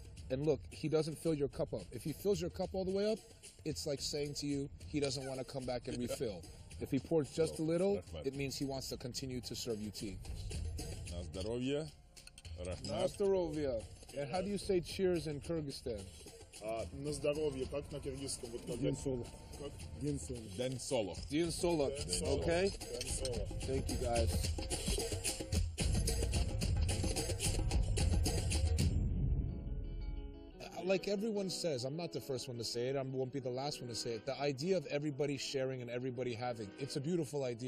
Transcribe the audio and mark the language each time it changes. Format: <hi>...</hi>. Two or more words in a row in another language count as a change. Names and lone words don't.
<en>And look, he doesn't fill your cup up. If he fills your cup all the way up, it's like saying to you, he doesn't want to come back and refill. If he pours just a little, it means he wants to continue to serve you tea.</en> <pl>Na zdrowie.</pl> <ru>Na здоровье.</ru> <en>And how do you say cheers in Kyrgyzstan?</en> <ru>На здоровье, как на киргизском?</ru> <ky>Ден солох. Ден солох. Ден соолук. Ден соолук.</ky> <en>Okay? Thank you, guys. Like everyone says, I'm not the first one to say it, I won't be the last one to say it. The idea of everybody sharing and everybody having, it's a beautiful idea.</en>